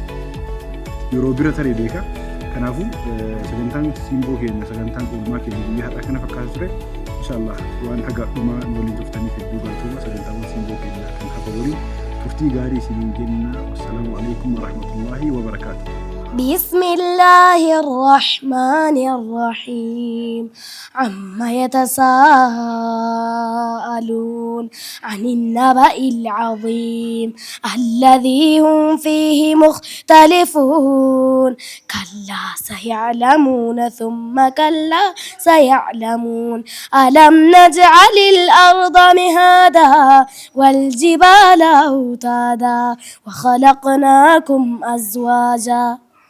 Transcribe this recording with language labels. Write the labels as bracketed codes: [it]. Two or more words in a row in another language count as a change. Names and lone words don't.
[om] Yeroo bira taree beeka. Kanaafuu sagantaan simboo keenya sagantaan oolmaa keenya guyyaa har'aa kana fakkaatu ture. Inshallah waan haga dhumaa waliin tuftaniif hedduu galatooma sagantaan simboo keenya kan hafa waliin turtii gaarii isiniin jenna. [ar] والسلام عليكم ورحمة الله وبركاته. بسم الله الرحمن الرحيم عما يتساءلون عن النبأ العظيم الذي هم فيه مختلفون كلا سيعلمون ثم كلا سيعلمون ألم نجعل الأرض مهادا والجبال أوتادا وخلقناكم أزواجا